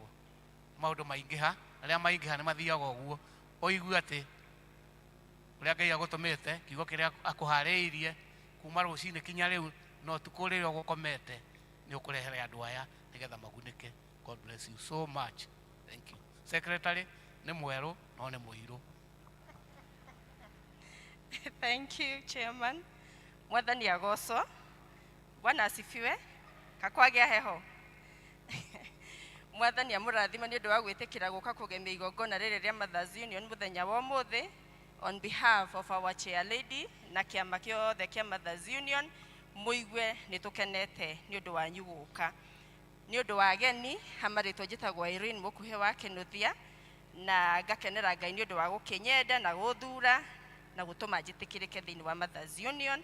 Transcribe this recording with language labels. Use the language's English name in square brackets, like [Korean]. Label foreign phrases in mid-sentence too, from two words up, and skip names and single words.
[Kikuyu] Maũndũ maingĩha, arĩa maingĩha nĩ mathiaga ũguo. Ũigue atĩ ũrĩa Ngai agũtũmĩte kiugo kĩrĩa akũharĩirie kuma rũcinĩ kinya rĩu no ũtukũ rĩrĩa ũgũkomete nĩ ũkũrehere andũ aya nĩgetha magunĩke. [English] God bless you so much. Thank you. [Kikuyu] Secretary nĩ mwerũ no nĩ mũirũ. [English] Thank you, Chairman. [Kikuyu] Mwathani agocwo. [Swahili] Bwana asifiwe. [Kikuyu] Kakwagĩa heho. Mwathani amũrathima nĩ ũndũ wa gwĩtĩkĩra gũka kũgemia igongona rĩrĩ rĩa Mothers Union mũthenya wa ũmũthĩ. [English] On behalf of our chair lady [Kikuyu] na kĩama gĩothe kĩa Mothers Union, mũigue nĩ tũkenete nĩ ũndũ wanyu gũka. Nĩ ũndũ wa ageni, hamarĩtwo njĩtagwo Irene mũkuhĩ wa Kĩnuthia, na ngakenera Ngai nĩ ũndũ wa gũkĩnyenda na gũthura na gũtũma njĩtĩkĩrĩke thĩinĩ wa Mothers Union.